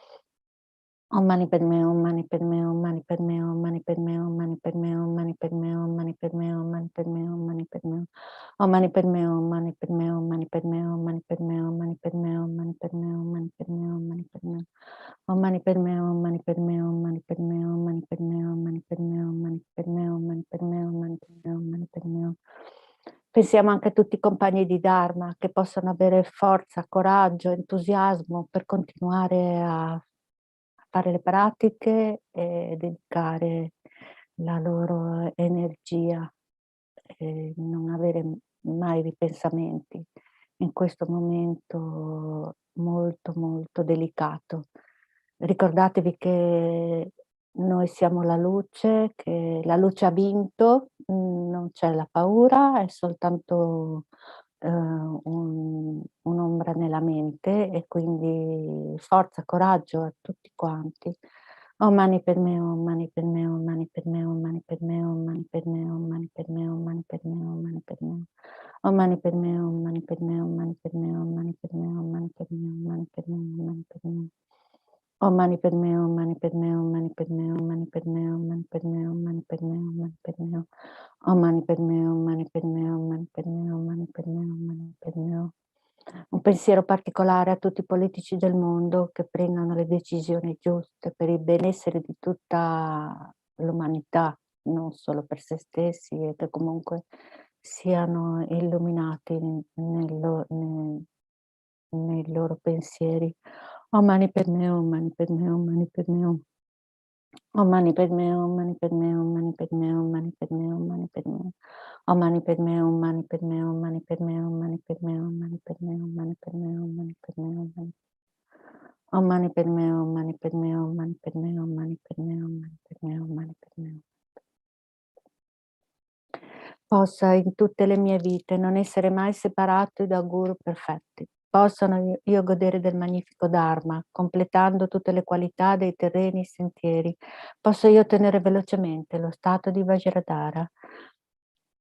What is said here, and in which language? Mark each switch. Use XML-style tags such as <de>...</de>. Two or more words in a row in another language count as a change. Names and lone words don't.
<sa>Om Mani Padme Hum, Mani Padme Hum, Mani Padme Hum, Mani Padme Hum, Mani Padme Hum, Mani Padme Hum, Mani Padme Hum, Mani Padme Hum, Mani Padme Hum. Om Mani Padme Hum, Mani Padme Hum, Mani Padme Hum, Mani Padme Hum, Mani Padme Hum, Mani Padme Hum, Mani Padme Hum, Mani Padme Hum. Om Mani Padme Hum, Mani Padme Hum, Mani Padme Hum, Mani Padme Hum, Mani Padme Hum, Mani Padme Hum, Mani Padme Hum, Mani Padme Hum, Mani Padme Hum.</sa> <it>Pensiamo anche a tutti i compagni di Dharma che possono avere forza, coraggio, entusiasmo per continuare a fare le pratiche e dedicare la loro energia e non avere mai ripensamenti in questo momento molto, molto delicato. Ricordatevi che noi siamo la luce, che la luce ha vinto, non c'è la paura, è soltanto un'ombra nella mente e quindi forza, coraggio a tutti quanti.</it> <sa>Om Mani Padme Hum, Mani Padme Hum, Mani Padme Hum, Mani Padme Hum, Mani Padme Hum, Mani Padme Hum, Mani Padme Hum, Mani Padme Hum. Om Mani Padme Hum, Mani Padme Hum, Mani Padme Hum, Mani Padme Hum, Mani Padme Hum, Mani Padme Hum, Mani Padme Hum. Om Mani Padme Hum, Mani Padme Hum, Mani Padme Hum, Mani Padme Hum, Mani Padme Hum, Mani Padme Hum, Mani Padme Hum. Om Mani Padme Hum, Mani Padme Hum, Mani Padme Hum, Mani Padme Hum, Mani Padme Hum.</sa> <it>Un pensiero particolare a tutti i politici del mondo che prendano le decisioni giuste per il benessere di tutta l'umanità, non solo per se stessi, e che comunque siano illuminati nei loro pensieri.</it> <sa>Om Mani Padme Hum, Mani Padme Hum, Mani Padme Hum. Om Mani Padme Hum, Mani Padme Hum, Mani Padme Hum, Mani Padme Hum, Mani Padme Hum. Om Mani Padme Hum, Mani Padme Hum, Mani Padme Hum, Mani Padme Hum, Mani Padme Hum, Mani Padme Hum, Mani Padme Hum, Mani. Om Mani Padme Hum, Mani Padme Hum, Mani Padme Hum, Mani Padme Hum, Mani Padme Hum, Mani Padme Hum.</sa> <it>Possa in tutte le mie vite non essere mai separato da guru perfetti. Possano io godere del magnifico Dharma, completando tutte le qualità dei terreni e sentieri. Posso io ottenere velocemente lo stato di Vajradhara.</it>